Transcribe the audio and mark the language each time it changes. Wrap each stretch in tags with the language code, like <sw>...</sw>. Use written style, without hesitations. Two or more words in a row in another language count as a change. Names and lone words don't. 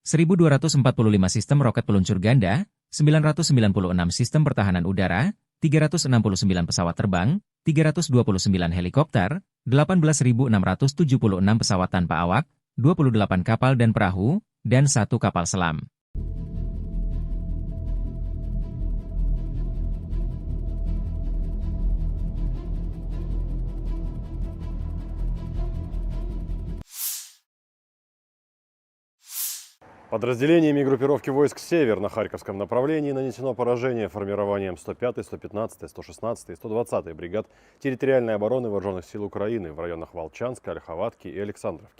<id>1.245 sistem roket peluncur ganda, 996 sistem pertahanan udara, 369 pesawat terbang, 329 helikopter, 18.676 pesawat tanpa awak, 28 kapal dan perahu, dan 1 kapal selam.</id> <ru>Подразделениями группировки войск «Север» на Харьковском направлении нанесено поражение формированием 105-й, 115-й, 116-й и 120-й бригад территориальной обороны Вооруженных сил Украины в районах Волчанска, Ольховатки и Александровки.</ru>